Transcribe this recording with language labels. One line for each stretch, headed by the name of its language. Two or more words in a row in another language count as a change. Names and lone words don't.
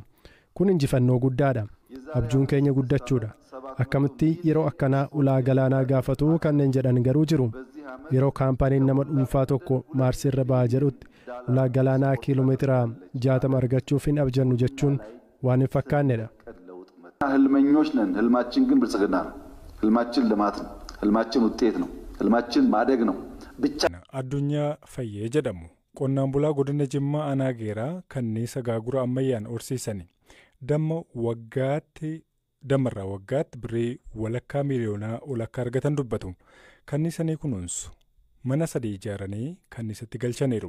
Oromo: Kun injifannoo guddaadha. Abjuun keenya guddachuudha. Akkamitti yeroo akkanaa ulaa galaanaa gaafatu kanneen jedhan garuu jiru. Yeroo kaampaaniin nama dhuunfaa tokko maarsiirra ba'aa jedhutti ulaa galaanaa kiiloomeetira 60 argachuuf hin abjannu jechuun waan hin fakkaannedha.
Amharic: ህልመኞች ነን። ህልማችን ግን ብልጽግና ነው። ህልማችን ልማት ነው። ህልማችን ውጤት ነው። ህልማችን ማደግ ነው። ብቻ
Oromo: addunyaa fayyee jedhamu qonnaan bulaa godina Jimmaa aanaa Geeraa kanniisa gaagura ammayyaan horsiisani damarraa waggaatti birrii walakkaa miiliyoonaa ol akka argatan dubbatu. Kanniisanii kunuunsu mana 3 ijaaranii kanniisatti galchaniiru.